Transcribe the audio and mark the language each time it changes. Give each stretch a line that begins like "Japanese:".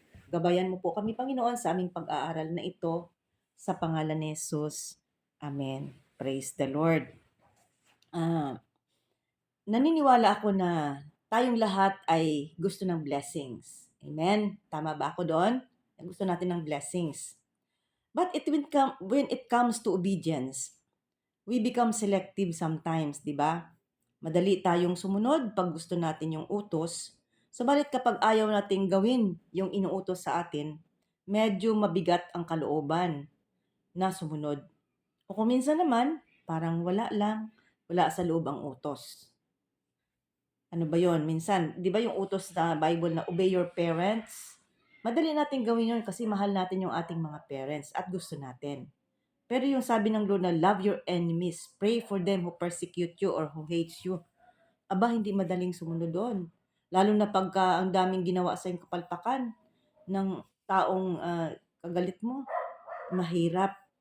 Filipino: Gabayan mo po kami, Panginoon, sa aming pag-aaral na ito sa pangalan ni Jesus. Amen.
English: Praise the Lord.
Filipino: Naniniwala ako na tayong lahat ay gusto ng blessings. Amen? Tama ba ako doon? Gusto natin ng blessings.
English: But when it comes to obedience, we become selective sometimes,
Filipino: di ba? Madali tayong sumunod pag gusto natin yung utos. Subalit kapag ayaw nating gawin yung inuutos sa atin, medyo mabigat ang kalooban na sumunod. O kung minsan naman, parang wala lang, wala sa loob ang utos. Ano ba yon? Minsan, di ba yung utos sa Bible na
English: obey your parents?
Filipino: Madali natin gawin yun kasi mahal natin yung ating mga parents at gusto natin. Pero yung sabi ng Lord na
English: love your enemies, pray for them who persecute you or who hates you.
Filipino: Aba, hindi madaling sumunod doon. Lalo na pagka ang daming ginawa sa yung kapalpakan ng taong kagalit mo, mahirap.